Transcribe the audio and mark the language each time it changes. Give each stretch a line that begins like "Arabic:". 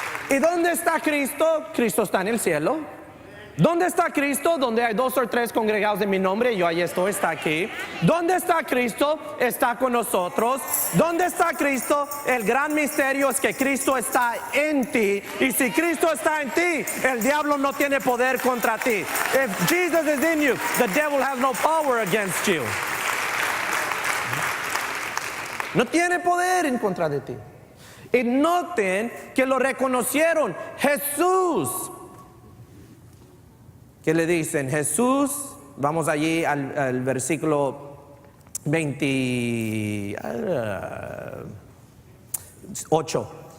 Spanish: ¿Y dónde está Cristo? Cristo está en el cielo. ¿Dónde está Cristo? Donde hay 2 o 3 congregados en mi nombre, yo ahí estoy, está aquí. ¿Dónde está Cristo? Está con nosotros. ¿Dónde está Cristo? El gran misterio es que Cristo está en ti. Y si Cristo está en ti, el diablo no tiene poder contra ti.
English: If Jesus is in you, the devil has no power against you.
Spanish: No tiene poder en contra de ti. Y noten que lo reconocieron. Jesús. ¿Qué le dicen? Jesús vamos allí al versículo 28.